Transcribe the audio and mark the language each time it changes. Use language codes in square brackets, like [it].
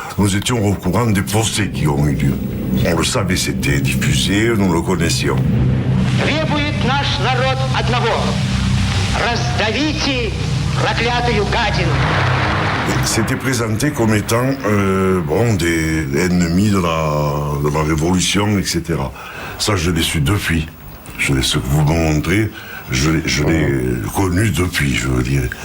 [fr] Nous étions au courant des procès qui ont eu lieu. On le savait, c'était diffusé, nous le connaissions. [ru] Требует наш народ одного. Раздавите проклятую гадину. [fr] C'était présenté comme étant des ennemis de la Révolution, etc. Ça, je l'ai su depuis. Ce que vous me montrez, je l'ai connu depuis, je veux dire.